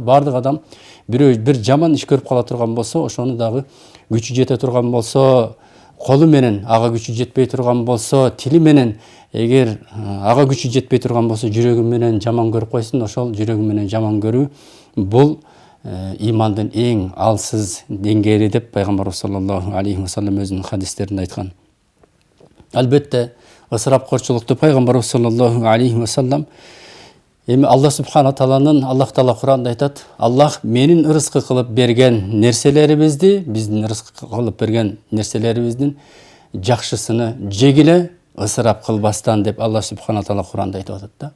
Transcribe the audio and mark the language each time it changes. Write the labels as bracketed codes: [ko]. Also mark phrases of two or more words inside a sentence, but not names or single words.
[ky] Баардык адам бир жаман иш көрүп кала турган болсо, ошону дагы күчү жете турган болсо, колу менен, ага күчү жетпей турган болсо, тили менен, эгер ага күчү жетпей турган болсо, жүрөгү менен жаман көрүп койсун. Ошол жүрөгү менен жаман көрүү бул имандын эң алсыз деңгээли деп пайгамбарыбыз [ar] صلى الله عليه وسلم [ky] өзүнүн хадистеринде айткан. Албетте ысырапкорчулукту пайгамбарыбыз [ar] صلى الله عليه وسلم [ky] эми Аллах Субхана Тааланын, Аллах Таала Куранда айтат: "Аллах менин ырыскы кылып берген нерселерибизди, биздин ырыскы кылып берген нерселерибиздин жакшысыны жегиле, ысырап кылбастан" деп Аллах Субхана Таала Куранда айтып атат да.